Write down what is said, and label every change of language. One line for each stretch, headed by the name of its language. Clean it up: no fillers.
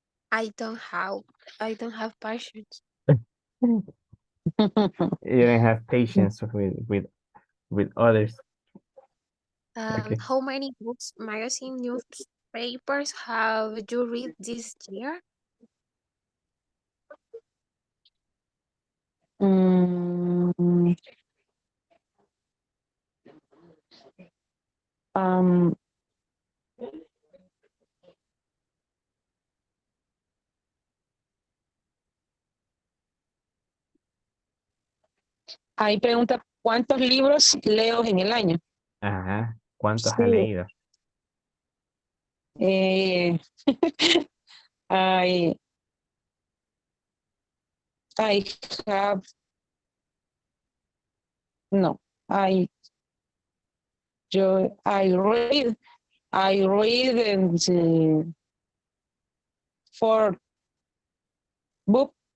English: I don't have patience. You don't have patience with others. Okay. How many books, magazine, newspapers have you read this year?
Spanish: Mm, um, Ahí pregunta, ¿cuántos libros leo en el año? Ajá. ¿Cuántos Sí. has leído?
English: Eh, I, I have, no, I read in the four book.